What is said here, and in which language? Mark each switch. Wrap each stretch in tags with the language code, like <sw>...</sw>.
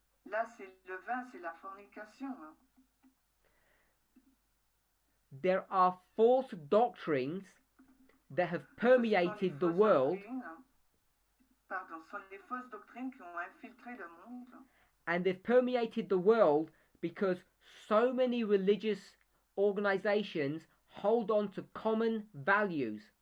<fr>Là, c'est le vin, c'est la fornication.</fr> <en>There are false doctrines that have permeated the world.</en> <fr>Sont les fausses doctrines qui ont infiltré le monde.</fr> <en>And they've permeated the world because so many religious organizations hold on to common values.</en>